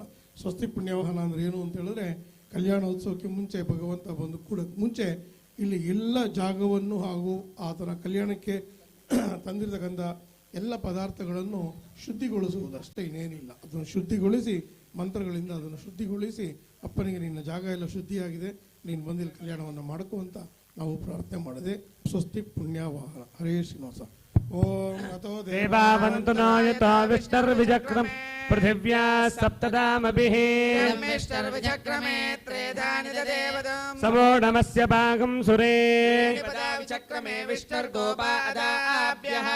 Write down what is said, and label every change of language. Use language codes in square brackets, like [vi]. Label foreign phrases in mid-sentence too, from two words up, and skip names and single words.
[kn] ಸ್ವಸ್ತಿ ಪುಣ್ಯವಾಹನ ಅಂದರೆ ಏನು ಅಂತ ಹೇಳಿದ್ರೆ, ಕಲ್ಯಾಣೋತ್ಸವಕ್ಕೆ ಮುಂಚೆ ಭಗವಂತ ಬಂದು ಕೂಡ ಮುಂಚೆ ಇಲ್ಲಿ ಎಲ್ಲ ಜಾಗವನ್ನು ಹಾಗೂ ಆತನ ಕಲ್ಯಾಣಕ್ಕೆ ತಂದಿರತಕ್ಕಂಥ ಎಲ್ಲ ಪದಾರ್ಥಗಳನ್ನು ಶುದ್ಧಿಗೊಳಿಸುವುದಷ್ಟೇ, ಇನ್ನೇನಿಲ್ಲ. ಅದನ್ನು ಶುದ್ಧಿಗೊಳಿಸಿ ಮಂತ್ರಗಳಿಂದ ಅದನ್ನು ಶುದ್ಧಿಗೊಳಿಸಿ ಅಪ್ಪನಿಗೆ ನಿನ್ನ ಜಾಗ ಎಲ್ಲ ಶುದ್ಧಿಯಾಗಿದೆ, ನೀನು ಬಂದಿಲ್ಲಿ ಕಲ್ಯಾಣವನ್ನು ಮಾಡ್ಕೋ ಅಂತ ನಾವು ಪ್ರಾರ್ಥನೆ ಮಾಡಿದೆ. [sa] ಸ್ವಸ್ತಿ ಪುಣ್ಯವಾಹನ. ಹರೇ ಶ್ರೀನಿವಾಸ. ಓಂ ಅತೋ ದೇವಾವಂತು ನಾಯತಾ ವಿಷ್ಣುರ್ವಿಜಕ್ರಂ ಪೃಥಿವ್ಯಾ ಸಪ್ತದಾಮಭಿಃ ವಿಚಕ್ರಮೇ ತ್ರೇಧಾನಿ ದೇವದಂ ಸಮೋ ನಮಸ್ಯ ಭಾಗಂ ಸುರೇ ವಿಚಕ್ರಮೇ ವಿಷ್ಣುರ್ಗೋಪಾದಾಭ್ಯಃ